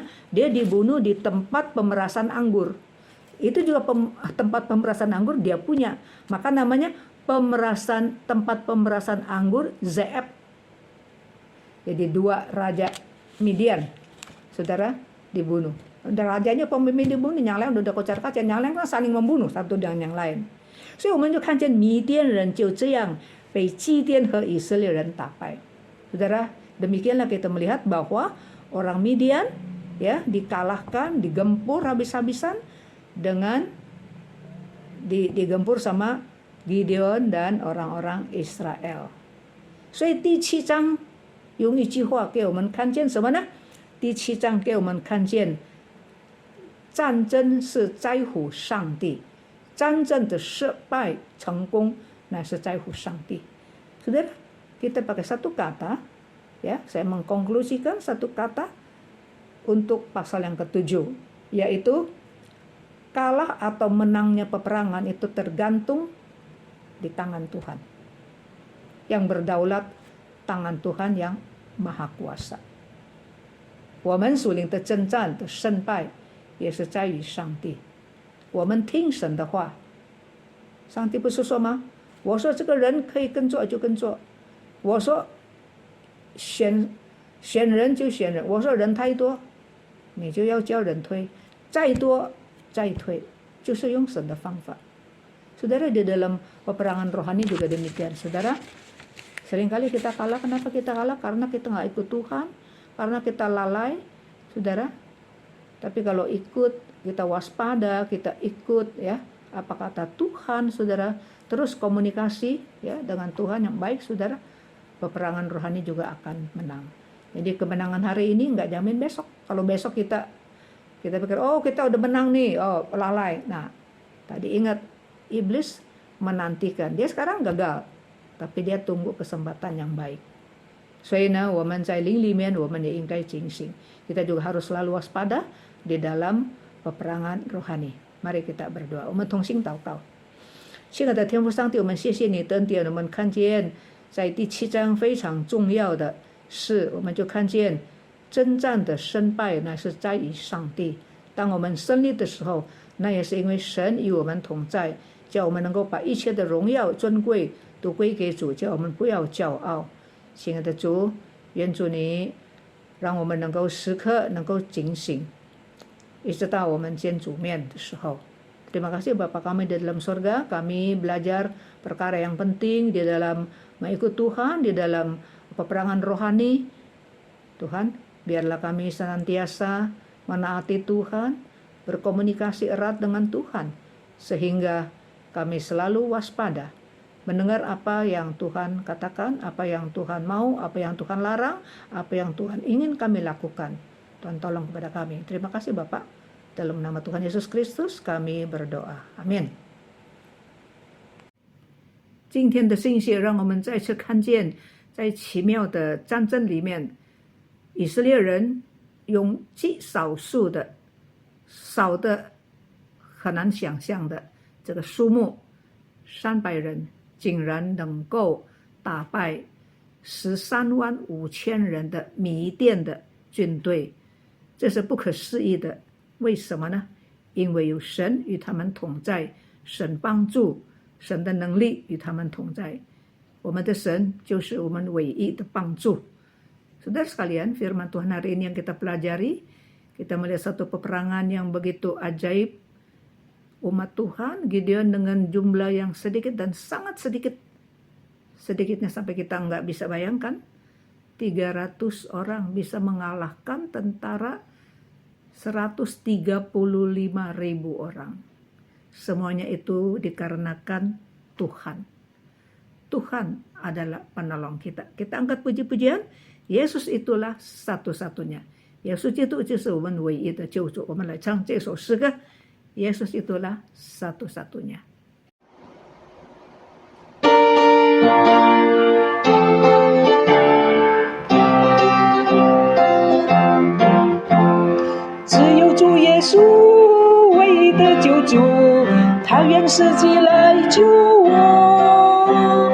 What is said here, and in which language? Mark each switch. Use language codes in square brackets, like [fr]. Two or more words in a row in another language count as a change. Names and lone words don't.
[id] Dia dibunuh di tempat pemerasan anggur. Itu juga tempat pemerasan anggur dia punya. Maka namanya tempat pemerasan anggur Zeeb. Jadi 2 raja Midian saudara, dibunuh. Rajanya pemimpin dibunuh, yang lain udah kocar kacir, yang lain kan saling membunuh satu dengan yang lain. [zh] 所以我们就看见米甸人就这样被基甸和以色列人打败。 [id] Saudara, demikianlah kita melihat bahwa orang Midian ya dikalahkan, digempur habis-habisan dengan digempur sama Gideon dan orang-orang Israel. [zh] 所以第7章用一句话给我们看见什么呢？第7章给我们看见战争是在乎上帝，战争的失败成功那是在乎上帝。 [id] Saudara, kita pakai satu kata ya, saya mengkonklusikan satu kata untuk pasal yang ke-7, yaitu kalah atau menangnya peperangan itu tergantung di tangan Tuhan. Yang berdaulat tangan Tuhan yang maha kuasa. [zh] 我们属灵的征战的胜败也是在于上帝。我们听神的话，上帝不是说吗？我说这个人可以跟做就跟做，我说选人就选人，我说人太多，你就要叫人推，再多再推，就是用神的方法。 [id] Saudara, di dalam peperangan rohani juga demikian. Saudara, seringkali kita kalah. Kenapa kita kalah? Karena kita nggak ikut Tuhan, karena kita lalai, saudara. Tapi kalau ikut, kita waspada, kita ikut ya apa kata Tuhan, saudara, terus komunikasi ya dengan Tuhan yang baik, saudara, peperangan rohani juga akan menang. Jadi kemenangan hari ini nggak jamin besok. Kalau besok kita pikir, oh kita udah menang nih, oh lalai. Nah, tadi ingat, iblis menantikan, dia sekarang gagal, tapi dia tunggu kesempatan yang baik. [zh] 所以呢，我们在灵里面，我们也应该警醒。 [id] Kita juga harus selalu waspada di dalam peperangan rohani. Mari kita berdoa. [zh] 我们同心祷告。亲爱的天父上帝，我们谢谢你的恩典，我们看见在第7章非常重要的是，我们就看见征战的胜败乃是在于上帝。当我们胜利的时候，那也是因为神与我们同在，叫我们能够把一切的荣耀尊贵都归给主，叫我们不要骄傲。亲爱的主，愿主你让我们能够时刻能够警醒，一直到我们见主面的时候。 [id] Terima kasih Bapa kami di dalam surga, kami belajar perkara yang penting di dalam mengikut Tuhan, di dalam peperangan rohani. Tuhan, biarlah kami senantiasa menaati Tuhan, berkomunikasi erat dengan Tuhan, sehingga kami selalu waspada, mendengar apa yang Tuhan katakan, apa yang Tuhan mau, apa yang Tuhan larang, apa yang Tuhan ingin kami lakukan. Tuhan tolong kepada kami. Terima kasih Bapak. Dalam nama Tuhan Yesus Kristus kami berdoa. Amin. [zh] 今天的信息让我们再次看见，在奇妙的战争里面，以色列人用极少数的、少的很难想象的这个数目，300人竟然能够打败135000人的米甸的军队，这是不可思议的。为什么呢？因为有神与他们同在，神帮助，神的能力与他们同在。我们的神就是我们唯一的帮助。 [id] Saudara sekalian, firman Tuhan hari ini yang kita pelajari, kita melihat satu peperangan yang begitu ajaib. Umat Tuhan, Gideon dengan jumlah yang sedikit dan sangat sedikit, sedikitnya sampai kita nggak bisa bayangkan, 300 orang bisa mengalahkan tentara 135.000 orang. Semuanya itu dikarenakan Tuhan. Tuhan adalah penolong kita. Kita angkat puji-pujian, Yesus itulah satu-satunya. Yesus itu [zh] 就是我们唯一的救主。我们来唱这首诗歌，耶稣 [id] itulah satu-satunya。 [zh] 只有主耶稣唯一的救主，他愿世界来救我。